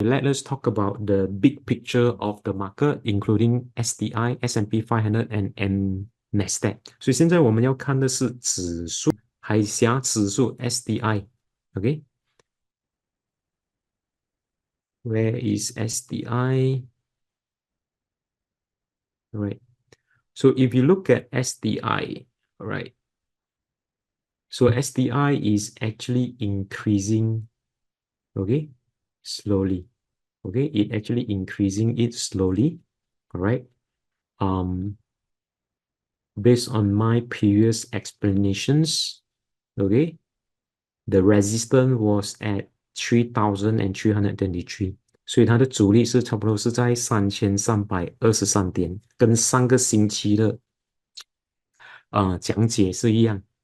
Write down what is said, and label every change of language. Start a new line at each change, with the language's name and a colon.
English: let us talk about the big picture of the market, including STI, S&P 500 and Nasdaq.
Chinese: 所以现在我们要看的是指数，海峡指数 STI。
English: Okay, where is STI? Right. So if you look at STI, right. So STI is actually increasing, okay, slowly. Okay, it actually increasing it slowly. All right. Based on my previous explanations, okay, the resistance was at 3,323，
Chinese: 所以它的阻力是差不多是在3323点，跟上个星期的讲解是一样。